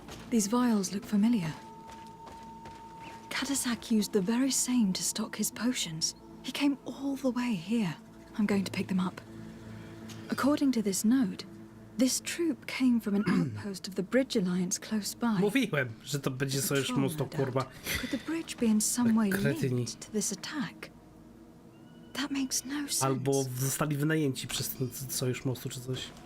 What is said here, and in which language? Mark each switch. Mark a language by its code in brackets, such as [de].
[en] These vials look familiar. ŁZYWO used the very same to stock his potions. He came all the way here. I'm going to pick them up. According to this note, this troop came from an outpost of the Bridge Alliance close by. [pl] Mówiłem, że to będzie sojusz mostu, kurwa. [en] Could the bridge be in some way linked to this attack? That makes no sense. [pl] Albo zostali wynajęci przez ten sojusz mostu czy coś.